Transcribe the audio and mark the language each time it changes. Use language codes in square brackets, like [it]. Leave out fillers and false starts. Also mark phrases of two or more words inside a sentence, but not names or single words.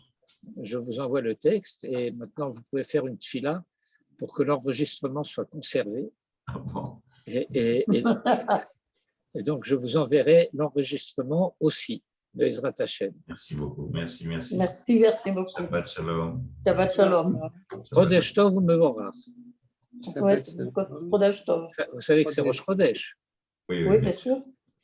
[fr] je vous envoie le texte et maintenant vous pouvez faire une tfila pour que l'enregistrement soit conservé. Ah bon. Et donc, je vous enverrai l'enregistrement aussi de [he] עזרת השם. [fr] Merci beaucoup. Merci, merci. Merci beaucoup. [he] שבת שלום. שבת שלום. חודש טוב מבורך. [fr] Ouais, c'est [he] חודש טוב. [fr] Vous savez que c'est [he] ראש חודש. [fr] Oui, Oui, bien sûr.